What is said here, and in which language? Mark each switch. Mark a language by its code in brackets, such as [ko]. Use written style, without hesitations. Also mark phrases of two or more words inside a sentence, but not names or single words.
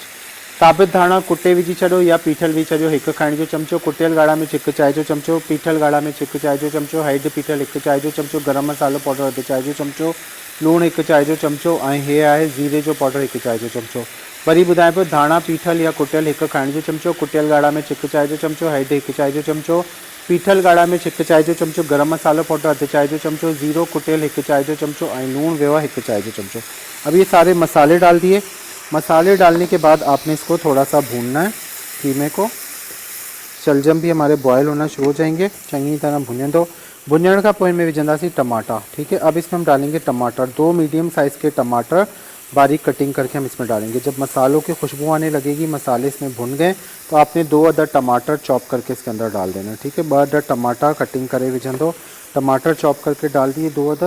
[sd] साबित धाणा कुटे विझी छॾियो या पीठल विझी छॾियो 1 खाइण जो चमचो, कुटियल ॻाढ़ा मिर्च 1 चाय जो चमचो, पीठल ॻाढ़ा मिर्च 1 चाय जो चमचो, हैड पीठल 1 चाय जो चमचो, गरम मसालो पाउडर अधु चाय जो चमचो, लूणु 1 चाय जो चमचो ऐं हे आहे ज़ीरे जो पाउडर 1 चाय जो चमचो। वरी ॿुधायां पियो, धाणा पीठल या कुटियल 1 खाइण जो चमचो, कुटियल ॻाढ़ा मिर्च 1 चाय जो चमचो, हैड 1 चाय जो चमचो, पीठल ॻाढ़ा मिर्च 1 चाय जो चमचो, गरम मसालो पाउडर अधु चाय जो चमचो, ज़ीरो कुटियल 1 चाय जो चमचो और लूण वियो है 1 चाय जो चमचो। [ur] اب یہ سارے مسالے ڈال دیے. مسالے ڈالنے کے بعد آپ نے اس کو تھوڑا سا بھوننا ہے قیمے کو. شلجم بھی ہمارے بوائل ہونا شروع ہو جائیں گے، چنگی طرح بھننے دو. [sd] भुनण का पोइ में विझंदासीं टमाटा, [ur] ٹھیک ہے. اب اس میں ہم ڈالیں گے ٹماٹر، 2 [en] medium size [ur] کے ٹماٹر باریک کٹنگ کر کے ہم اس میں ڈالیں گے. جب مسالوں کی خوشبو آنے لگے گی، مسالے اس میں بھن گئے، تو آپ نے 2 عدد ٹماٹر چاپ کر کے اس کے اندر ڈال دینا، ٹھیک ہے. [sd] 2 अदद टमाटर कटिंग करे विझंदो, [ur] ٹماٹر چاپ کر کے ڈال دیے 2 عدد.